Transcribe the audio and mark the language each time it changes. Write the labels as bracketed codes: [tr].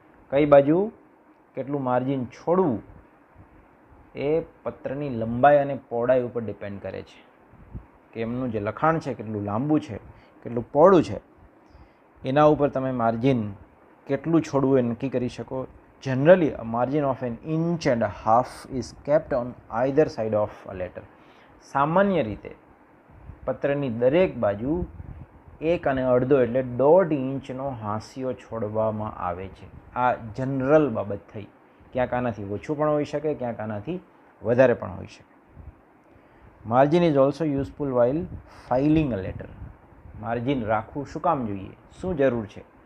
[gu] કઈ બાજુ કેટલું માર્જિન છોડવું એ પત્રની લંબાઈ અને પહોળાઈ ઉપર ડિપેન્ડ કરે છે કે એમનું જે લખાણ છે કેટલું લાંબુ છે, કેટલું પહોળું છે, એના ઉપર તમે માર્જિન કેટલું છોડવું એ નક્કી કરી શકો. [en] Generally a margin of 1.5 inches is kept on either side of a letter. [gu] સામાન્ય રીતે પત્રની દરેક બાજુ 1.5 એટલે 1.5 ઇંચનો હાંસિયો છોડવામાં આવે છે. આ જનરલ બાબત થઈ. ક્યાંક આનાથી ઓછું પણ હોઈ શકે, ક્યાંક આનાથી વધારે પણ હોઈ શકે. [en] Margin is also useful while filing a letter. [gu] Margin રાખવું શું કામ જોઈએ, શું જરૂર છે?